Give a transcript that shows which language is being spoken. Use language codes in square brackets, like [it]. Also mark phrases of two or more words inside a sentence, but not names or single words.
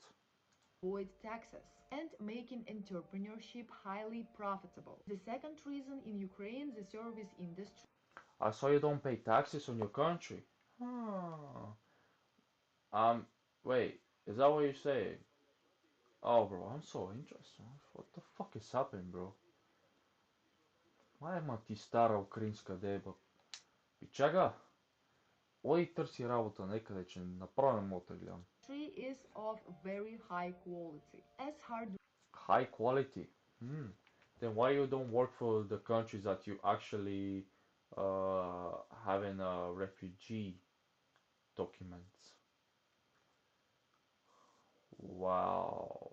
[en] taxes and making entrepreneurship highly profitable. The second reason in Ukraine, the service industry I saw you don't pay taxes on your country. Huh. Um, wait, is that what you're saying? Oh, bro, I'm so interested. What the fuck is happening, bro? [bg] Майма ти стара украинска деба. Пичага, оди търси работа некъде, че направо не мога да гледам. [en] industry is of very high quality. As hard High quality. Hmm. Then why you don't work for the countries that you actually uh, having refugee documents? Wow.